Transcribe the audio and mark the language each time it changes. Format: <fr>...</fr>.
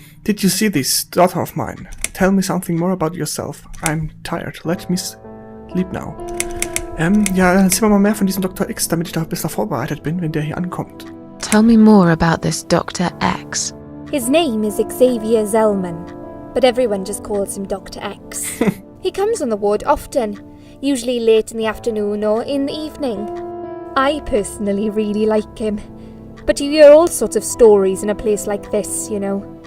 <en>Did you see this daughter of mine? Tell me something more about yourself. I'm tired. Let me sleep now.</en> <de>Ja, dann erzähl mir mal mehr von diesem Dr. X, damit ich da besser vorbereitet bin, wenn der hier ankommt.</de> <en>Tell me more about this Dr. X. His name is Xavier Zellman, but everyone just calls him Dr. X. He comes on the ward often, usually late in the afternoon or in the evening. I personally really like him, but you hear all sorts of stories in a place like this, you know.</en>